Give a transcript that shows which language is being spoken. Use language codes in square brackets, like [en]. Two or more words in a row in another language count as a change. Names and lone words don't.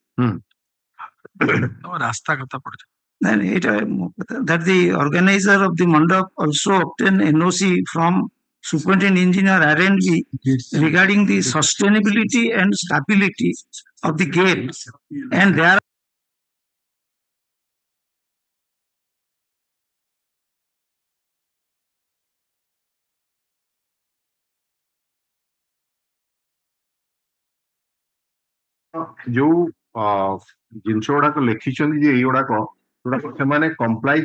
[en] Then that the organizer of the mandap also obtain NOC from superintendent engineer R&B regarding the sustainability and stability of the gate, and there [or] ଯୋଉ ଜିନିଷ ଗୁଡାକ ଲେଖିଛନ୍ତି ଯେ ଏଇଗୁଡାକ ସେମାନେ କମ୍ପ୍ଲାଇ